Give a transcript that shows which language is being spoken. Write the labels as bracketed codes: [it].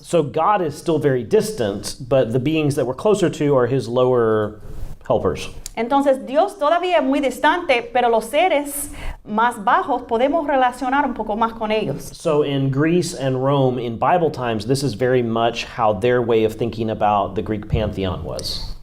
[en] So God is still very distant, but the beings that we're closer to are his lower helpers. [es] Entonces Dios todavía es muy distante, pero los seres más bajos podemos relacionar un poco más con ellos. [en] So in Greece and Rome, in Bible times, this is very much how their way of thinking about the Greek pantheon was.